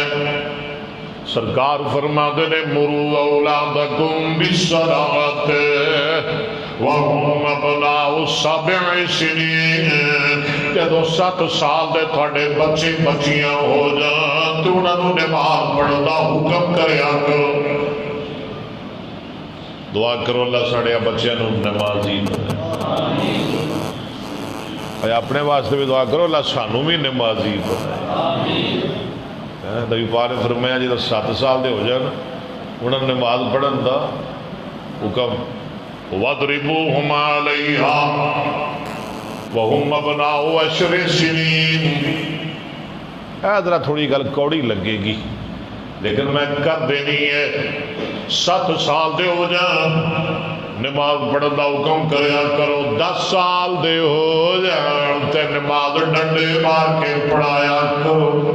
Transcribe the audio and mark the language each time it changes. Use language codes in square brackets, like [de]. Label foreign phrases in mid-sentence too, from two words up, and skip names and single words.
[pa] سرکار فرماتے نے [ar] مرو اولادکم بالصلاۃ وہم ابناء 7 سنین، [pa] جدو 7 سال دے تھوڑے بچے بچیاں ہو جان تو انہوں نے نماز پڑھن دا حکم کریا کرو۔ دعا کرو اللہ ساڑے بچیاں نو نمازی بنائے، اپنے واسطے بھی دعا کرو اللہ سانو بھی نمازی بنائے۔ نبی پاک نے فرمایا جب 7 سال دے ہو جان انہوں نے نماز پڑھن دا حکم، [ar] وَاضْرِبُوهُمْ عَلَيْهَا وَهُمْ أَبْنَاءُ 10 سِنِينَ۔ [pa] ذرا تھوڑی گل کوڑی لگے گی لیکن میں کر دینی ہے۔ 7 سال دے ہو جان نماز پڑھن دا حکم کریا کرو، 10 سال دے ہو جان تے نماز ڈنڈے مار کے پڑھایا کرو۔